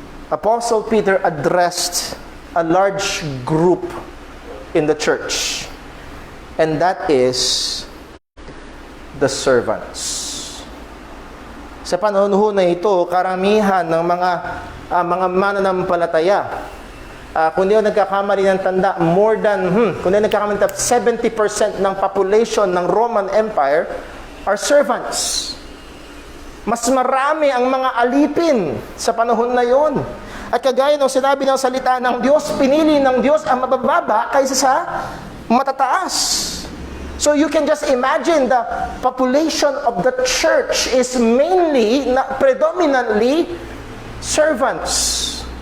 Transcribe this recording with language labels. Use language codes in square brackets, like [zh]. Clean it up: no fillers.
[en] Apostle Peter addressed a large group in the church, and that is the servants. [tl] Sa panahon ho na ito, karamihan ng mga mananampalataya, kung di ako nagkakamali ng tanda, kung di ako nagkakamali ng 70% ng population ng Roman Empire [en] are servants. [tl] Mas marami ang mga alipin sa panahon na yon. At kagaya ng sinabi ng salita ng Diyos, pinili ng Diyos ang mabababa kaysa sa matataas. [en] So you can just imagine the population of the church is predominantly servants.